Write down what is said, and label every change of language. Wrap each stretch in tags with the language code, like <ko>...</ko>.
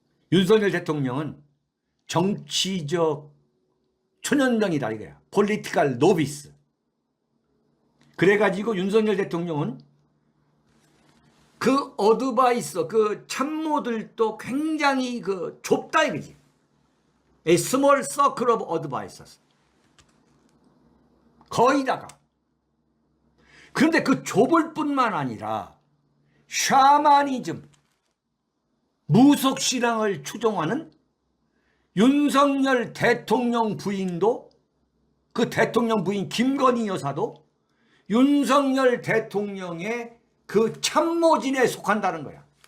<ko>윤석열 대통령은 정치적 초년병이다 이거야.</ko> <en>폴리티컬 노비스.</en> <ko>그래가지고 윤석열 대통령은 그 어드바이서, 그 참모들도 굉장히 그 좁다 이거지.</ko> <en>A small circle of advisors.</en> <ko>거의다가. 그런데 그 좁을 뿐만 아니라 샤머니즘, 무속신앙을 추종하는 윤석열 대통령 부인도, 그 대통령 부인 김건희 여사도 윤석열 대통령의 그 참모진에 속한다는 거야.</ko>